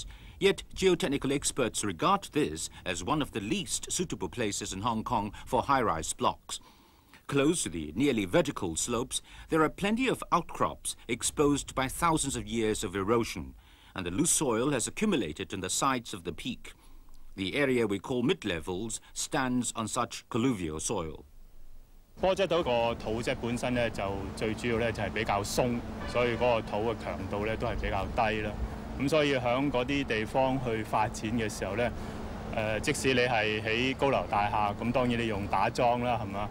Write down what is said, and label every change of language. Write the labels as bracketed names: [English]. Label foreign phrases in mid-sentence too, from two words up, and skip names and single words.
[English] Yet geotechnical experts regard this as one of the least suitable places in Hong Kong for high-rise blocks. Close to the nearly vertical slopes, there are plenty of outcrops exposed by thousands of years of erosion, and the loose soil has accumulated on the sides of the peak. The area we call mid-levels stands on such colluvial soil. [Cantonese] 波質島個土質本身咧就最主要咧就係比較鬆，所以嗰個土嘅強度咧都係比較低啦。咁所以喺嗰啲地方去發展嘅時候咧，即使你係起高樓大廈，咁當然你用打樁啦，係嘛？